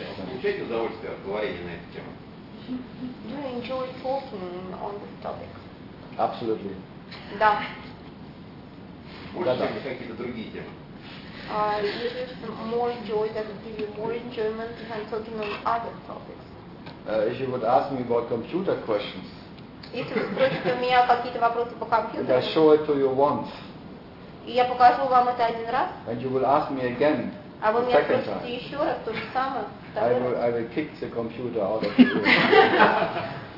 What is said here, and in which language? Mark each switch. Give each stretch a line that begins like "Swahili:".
Russian: получаете удовольствие от говорения на эту тему?
English: Do you enjoy talking on this topic? Absolutely.
Russian: Да. Можете ли какие-то другие темы?
English: If you would ask me about computer questions, I show it to you once.
Russian: Я покажу вам это один раз.
English: And you will ask me again.
Russian: А вы меня спросите еще раз то же самое.
English: I will kick the computer out of the room.